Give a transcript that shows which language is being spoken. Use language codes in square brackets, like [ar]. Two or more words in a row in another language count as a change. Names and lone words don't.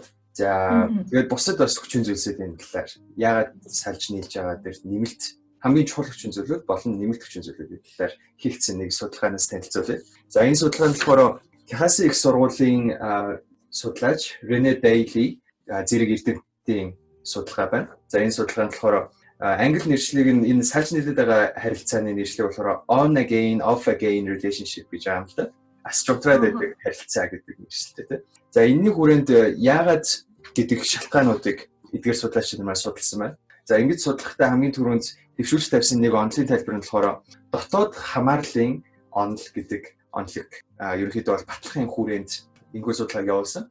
[mn] За тэгээд бусад бас хүчин зүйлсүүд энэ талаар яагаад салж нийлж байгаа дээр нэмэлт хамгийн чухал хүчин зүйлүүд болон нэмэлт хүчин зүйлүүдийн талаар хийгдсэн нэг судалгаанаас танилцуулъя. За энэ судалгаа нь болохоор Техасын их сургуулийн судлаач Рене Дейли зэрэг эрдэмтдийн судалгаа байна. За энэ судалгаа нь болохоор англи нэршлиг нь энэ салж нийлээд байгаа харилцааны нэршлиг болохоор [en] on again off again relationship [mn] гэж байгаа юм л да. Structured гэдэг харилцаа гэдэг нэршилтэй тийм. За энэний хүрээнд яагаад гэдэг шалтгаануудыг эдгээр судлаачид маань судалсан байна. За ингэж судлахдаа хамгийн түрүүнд дэвшүүлж тавьсан нэг онолын тайлбар нь болохоор дотоод хамаарлын онол гэдэг онолыг ерөнхийдөө бол батлахын хүрээнд энэхүү судалгааг явуулсан.